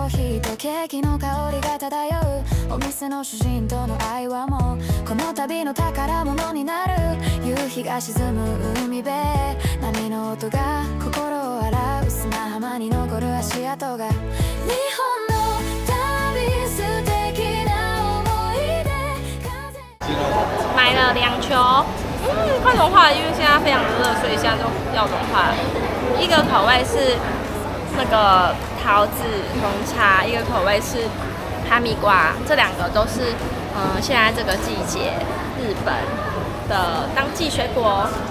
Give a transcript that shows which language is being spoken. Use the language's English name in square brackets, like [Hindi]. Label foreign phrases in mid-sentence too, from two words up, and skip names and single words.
[Japanese] ーヒーとケーキの香りが漂うお店の主人との愛はもうこの旅の宝物になる夕日が沈む海辺波の音が心を洗う砂浜に残る足跡が日本の旅素敵な思い出 [Chinese] 买了2球，快融化了，因为现在非常的热，所以现在都要融化了。一个口味是那个桃子红茶，一个口味是哈密瓜，这两个都是现在这个季节日本的当季水果。